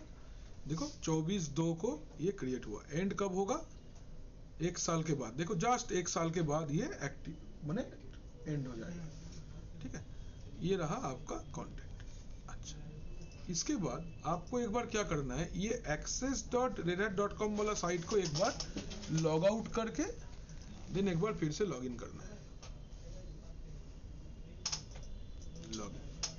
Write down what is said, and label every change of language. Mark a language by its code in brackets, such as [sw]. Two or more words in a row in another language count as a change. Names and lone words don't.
[hi] देखो 24/2 को ये क्रिएट हुआ। एंड कब होगा? 1 साल के बाद। देखो जस्ट 1 साल के बाद ये एक्टिव माने एंड हो जाएगा। ठीक है, ये रहा आपका कंटेंट। अच्छा, इसके बाद आपको एक बार क्या करना है, ये access.redhat.com वाला साइट को एक बार [en] log out [hi] करके देन एक बार फिर से [en] log in [hi] करना है। [en] log in.